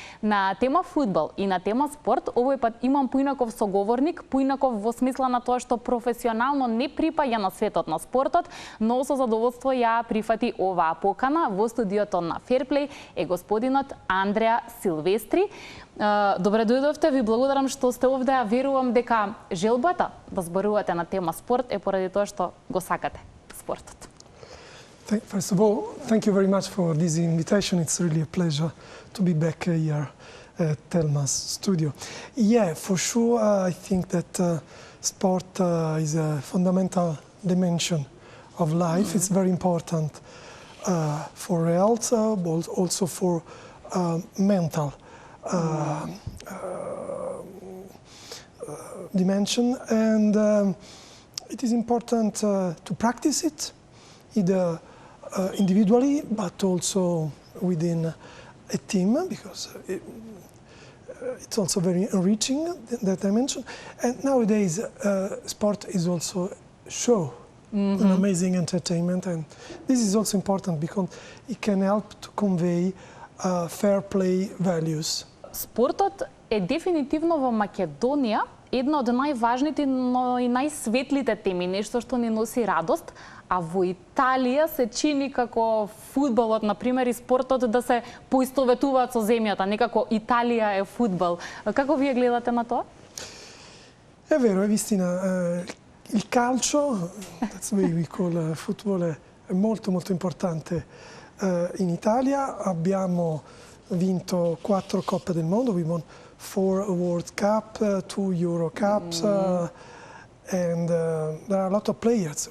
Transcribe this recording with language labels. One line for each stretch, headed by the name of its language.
Macedonian: На тема фудбал и на тема спорт, овој пат имам поинаков соговорник, поинаков во смисла на тоа што професионално не припаѓа на светот на спортот, но со задоволство ја прифати оваа покана. Во студиото на Плеј е господинот Андреа Силвестри. Добре дојдовте, ви благодарам што сте овде, а верувам дека желбата да зборувате на тема спорт е поради тоа што го сакате спортот.
English: First of all, thank you very much for this invitation. It's really a pleasure to be back here at Telma's studio. Yeah, for sure, I think that sport is a fundamental dimension of life. It's very important for health, but also for mental dimension. And it is important to practice it, either individually, but also within a team, because it's also very enriching, that I mentioned. And nowadays, sport is also show, an amazing entertainment, and this is also important because it can help to convey fair play values.
Macedonian: Спортот е дефинитивно во Македонија една од најважните, но и најсветлите теми, нешто што ни носи радост. А во Италија се чини како фудбалот, например, и спортот да се поистоветуваат со земјата, некако Италија е фудбал. Како вие гледате на тоа?
Italian: È vero, è vistina. Il calcio,
English: that's the way we call football,
Italian: è molto molto importante in Italia. Abbiamo vinto 4 Coppe del Mondo,
English: we won 4 World Cup, 2 Euro Cups, and there are a lot of players.